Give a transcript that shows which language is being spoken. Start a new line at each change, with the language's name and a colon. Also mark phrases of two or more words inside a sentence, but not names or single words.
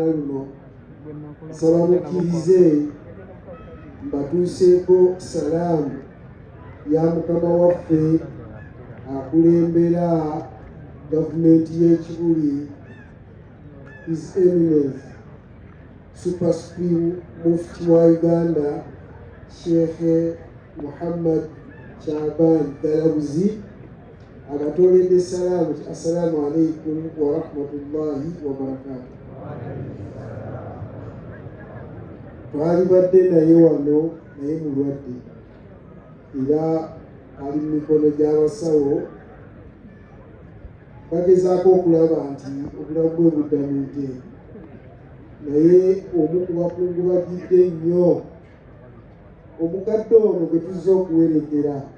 Ganda: luno, nsaba mukkirize mbatuuseeko salaamu ya mukama waffe akulembera gavumenti y'ekibuli,
English: His Eminence Super Supreme Mufti
Ganda: wa Uganda Sheikh Muhammad Shaban Dalabuzi abatoledde salaamu ti
Arabic: السلام عليكم ورحمة الله وبركاته.
Ganda: Twalibadde naye wano naye mulwadde era ali mu mikono gy'abasawo bagezaako okulaba nti obulamu bwe budda mu nteeko, naye omu ku bakungubagidde nnyo omukadde ono gwe tuzze okuwerekera.